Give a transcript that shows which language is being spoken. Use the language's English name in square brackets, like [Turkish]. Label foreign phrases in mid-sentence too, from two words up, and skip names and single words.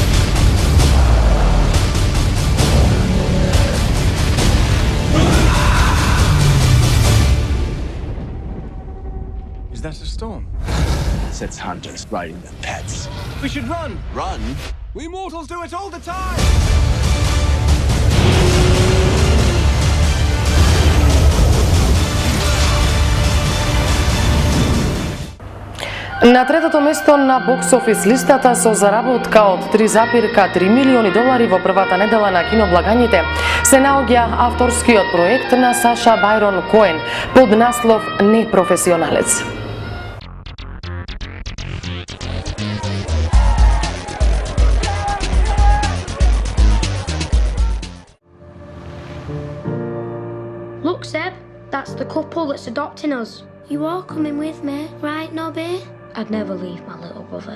[English] Is that a storm? Set's hunters riding their pets. We should run! Run? We mortals do it all the time! [Macedonian] На третото место на бокс офис листата со заработка од 3,3 милиони долари во првата недела на киноблагањите се наоѓа авторскиот проект на Саша Байрон Коен под наслов Непрофесионалец. [English] Look, Seb, that's the couple that's adopting us. You are coming with me, right, Nobby? I'd never leave my little brother.